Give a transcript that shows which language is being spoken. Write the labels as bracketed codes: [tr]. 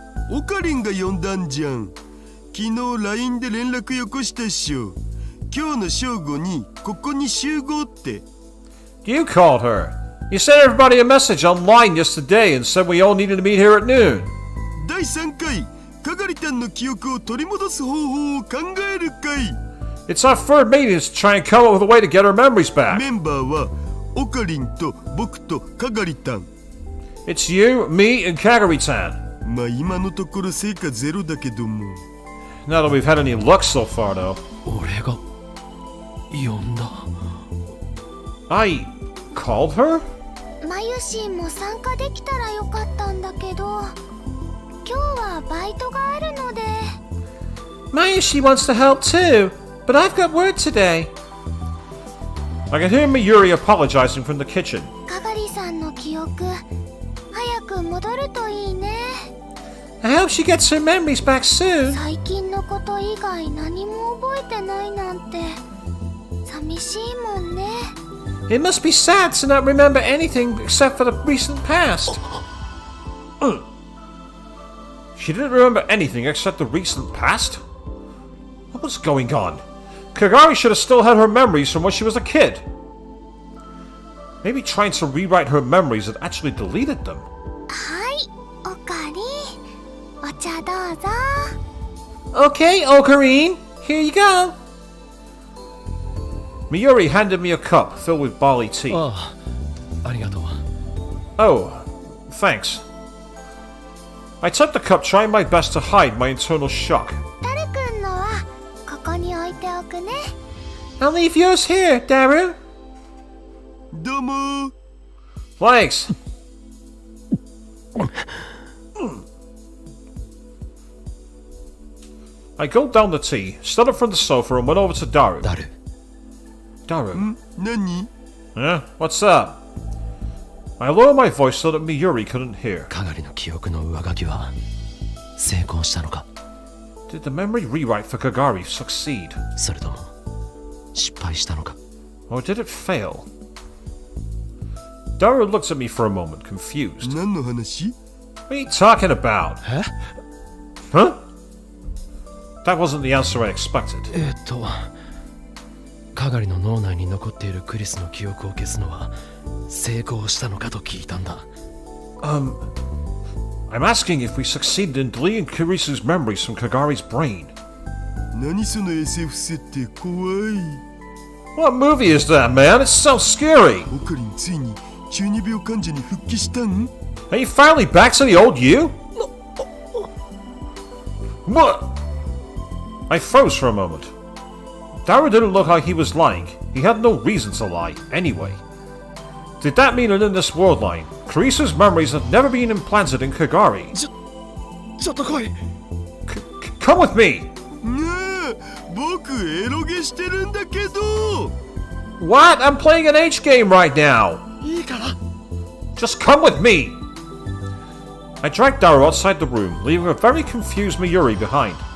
[ja] オカリンが呼んだんじゃん。昨日 LINE で連絡よこしたっしょ。今日の正午にここに集合って。 [en] You called her. You sent everybody a message online yesterday and said we all needed to meet here at noon. [ja] 第3回かがりたんの記憶を取り戻す方法を考える会。 [en] It's our third meeting to try and come up with a way to get our memories back. [ja] メンバーはオカリンと僕とかがりたん。 [en] It's you, me, and Kagari-tan. [ja] まあ今のところ成果ゼロだけども。 [en] Not that we've had any luck so far, though. [ja] 俺が呼んだ。 [en] I called her? [ja] まゆしんも参加できたらよかったんだけど、今日はバイトがあるので。 [en] Mayushi wants to help too, but I've got work today. I can hear Miyuri apologizing from the kitchen. [ja] かがりさんの記憶、早く戻るといいね。 [en] I hope she gets her memories back soon. [ja] 最近のこと以外何も覚えてないなんて寂しいもんね。 [en] It must be sad to not remember anything except for the recent past. She didn't remember anything except the recent past? What was going on? Kagari should have still had her memories from when she was a kid. Maybe trying to rewrite her memories had actually deleted them. [ja] はい、おかり。お茶どうぞ。 [en] Okay, Ocarine, here you go. Miyuri handed me a cup filled with barley tea. [ja] ああ、ありがとう。 [en] Oh, thanks. I took the cup, trying my best to hide my internal shock. [ja] タルくんのはここに置いておくね。 [en] I'll leave yours here, Daru. [ja] どうも。 [en] Thanks. I gulped down the tea, stood up from the sofa, and went over to Daru. [ja] ダル、 [en] Daru? [ja] 何？ [en] Huh? What's up? I lowered my voice so that Miyuri couldn't hear. [ja] かがりの記憶の上書きは成功したのか、 [en] Did the memory rewrite for Kagari succeed? [ja] それとも失敗したのか。 [en] Or did it fail? Daru looked at me for a moment, confused. [ja] 何の話？ [en] What are you talking about? え Huh? That wasn't the answer I expected. [ja] かがりの脳内に残っているクリスの記憶を消すのは成功したのかと聞いたんだ。 [en] I'm asking if we succeeded in deleting Kurisu's memories from Kagari's brain. [ja] 何その SF 設定怖い。 [en] What movie is that, man? It's so scary! [ja] オカリンついに中二病患者に復帰したん？ [en] Are you finally back to the old you? What? I froze for a moment. Daru didn't look like he was lying. He had no reason to lie, anyway. Did that mean that in this world line, Kurisu's memories had never been implanted in Kagari? [ja] ちょっと来い。 [en] Come with me! [ja] ねえ、僕エロゲしてるんだけど。 [en] What? I'm playing an H game right now! [ja] いいから。 [en] Just come with me! I dragged Daru outside the room, leaving a very confused Miyuri behind.